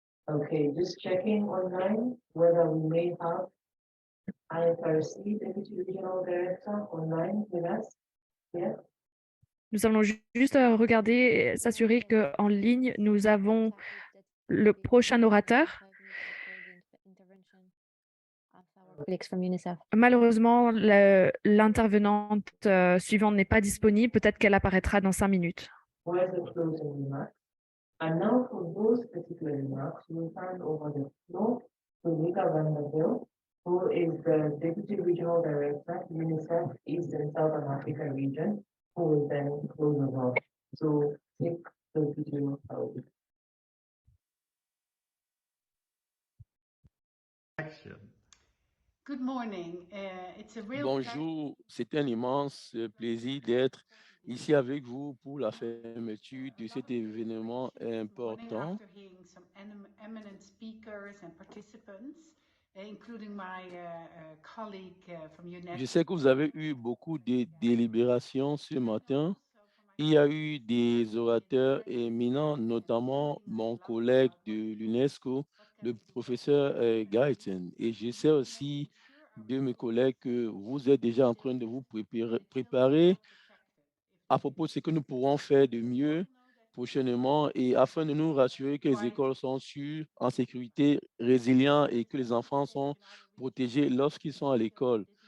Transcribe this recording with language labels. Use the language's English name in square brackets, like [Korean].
[English] okay, just checking online whether we may have IFRC Deputy Regional Director online with us. Yeah. [French] Nous allons juste regarder et s'assurer qu'en ligne, nous avons le prochain orateur. Malheureusement, l'intervenante suivante n'est pas disponible. Peut-être qu'elle apparaîtra dans 5 minutes. [English] Where's the closing remarks? And now for those particular remarks, we'll hand over the floor to Rika Vanderbilt, who is the Deputy Regional Director, UNICEF East and Southern Africa region, who will then close us off. So take the video out. Good morning. It's a real [French] Bonjour, c'est un immense plaisir d'être ici avec vous pour la fermeture de cet événement important. [English] after hearing some eminent speakers and participants, including my colleague from UNESCO. [French] Je sais que vous avez eu beaucoup de délibérations ce matin. Il y a eu des orateurs éminents, notamment mon collègue de l'UNESCO, le professeur Guyton. Et je sais aussi de mes collègues que vous êtes déjà en train de vous préparer à propos de ce que nous pourrons faire de mieux prochainement et afin de nous rassurer que les écoles sont sûres, en sécurité, résilientes et que les enfants sont protégés lorsqu'ils sont à l'école.